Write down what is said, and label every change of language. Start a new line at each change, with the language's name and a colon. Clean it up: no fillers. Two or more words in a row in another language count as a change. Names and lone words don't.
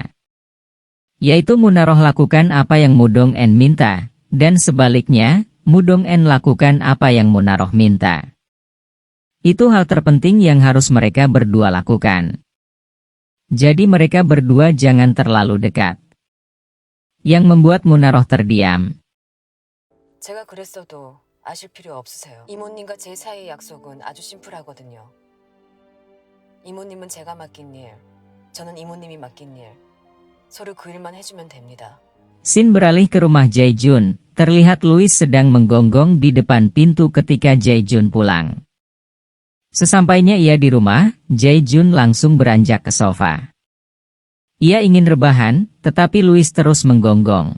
Indonesian: Yaitu Munaroh lakukan apa yang Mudong-en minta, dan sebaliknya, Mudong-en lakukan apa yang Munaroh minta. Itu hal terpenting yang harus mereka berdua lakukan. Jadi mereka berdua jangan terlalu dekat. Yang membuat Munaroh terdiam.
Korean: 제가 그랬어도 아실 필요 없으세요. 이모님과 제 사이의 약속은 아주 심플하거든요. 이모님은 제가 맡긴 일, 저는 이모님이 맡긴 일. 서로 그 일만 해주면 됩니다.
Indonesian: Scene beralih ke rumah Jae-jun. Terlihat Louis sedang menggonggong di depan pintu ketika Jae-jun pulang. Sesampainya ia di rumah, Jae-jun langsung beranjak ke sofa. Ia ingin rebahan, tetapi Louis terus menggonggong.